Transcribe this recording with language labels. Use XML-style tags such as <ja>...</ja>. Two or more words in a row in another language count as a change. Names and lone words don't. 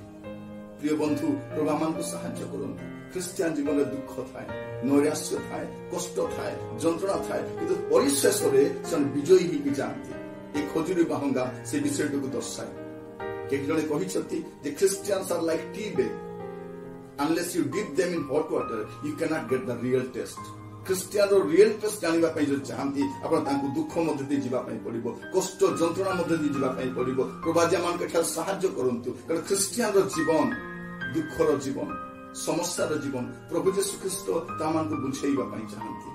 <or>ପ୍ରିୟ ବନ୍ଧୁ, ପ୍ରଭୁ ଆମମାନଙ୍କୁ ସାହାଯ୍ୟ କରନ୍ତୁ। ଖ୍ରୀଷ୍ଟିଆନ ଜୀବନରେ ଦୁଃଖ ଥାଏ, ନୈରାଶ୍ୟ ଥାଏ, କଷ୍ଟ ଥାଏ, ଯନ୍ତ୍ରଣା ଥାଏ, କିନ୍ତୁ ପରିଶେଷରେ ସେମାନେ ବିଜୟୀ ହେଇକି ଯାଆନ୍ତି। এই ଖଜୁରୀ ବାହୁଙ୍ଗା ସେ ବିଷୟଟିକୁ ଦର୍ଶାଏ। କେହି ଜଣେ କହିଛନ୍ତି ଯେ</or> <en>Christians are like tea bag, unless you dip them in hot water you cannot get the real taste।</en> <or>ଖ୍ରୀଷ୍ଟିଆନର</or> <en>real test</en> <or>ଜାଣିବା ପାଇଁ ଯଦି ଚାହାନ୍ତି, ଆପଣ ତାଙ୍କୁ ଦୁଃଖ ମଧ୍ୟ ଦେଇ ଯିବା ପାଇଁ ପଡିବ, କଷ୍ଟ ଯନ୍ତ୍ରଣା ମଧ୍ୟ ଦେଇ ଯିବା ପାଇଁ ପଡିବ। ପ୍ରଭୁ ଆଜି ଆମମାନଙ୍କୁ ଏଠାରେ ସାହାଯ୍ୟ କରନ୍ତୁ, କାରଣ ଖ୍ରୀଷ୍ଟିଆନର ଜୀବନ ଦୁଃଖର ଜୀବନ, ସମସ୍ୟାର ଜୀବନ ପ୍ରଭୁ ଯୀଶୁ ଖ୍ରୀଷ୍ଟ ତାମାନଙ୍କୁ ବୁଝେଇବା ପାଇଁ ଚାହାନ୍ତି।</or>